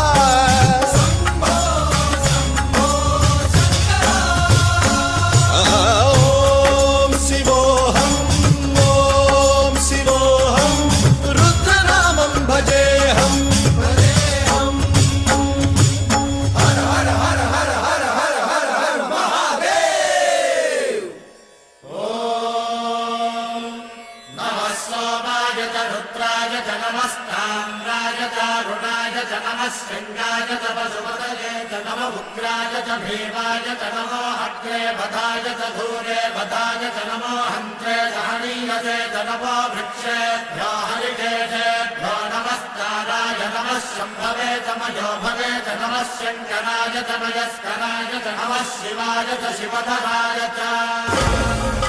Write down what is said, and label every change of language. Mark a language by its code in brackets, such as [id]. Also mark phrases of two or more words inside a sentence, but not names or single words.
[sa] ॐ शिवोऽहम् ॐ शिवोऽहम् रुद्रनामं भजेऽहम् हर हर हर हर हर हर हर हर महादेव। रुद्राय च नमस्ताम्राय च रुणाय च नमः शृङ्गाय च पशुपतये च नमः उग्राय च भीमाय च नमो हत्रे वधाय च धूरे वधाय च नमो हन्त्रे च हनीयसे च नमो वृक्षेभ्यो हरिकेशेभ्यो नमस्काराय नमः शम्भवे च मयोभवे च नमः शङ्कराय च मयस्कराय च नमः शिवाय च शिवधराय च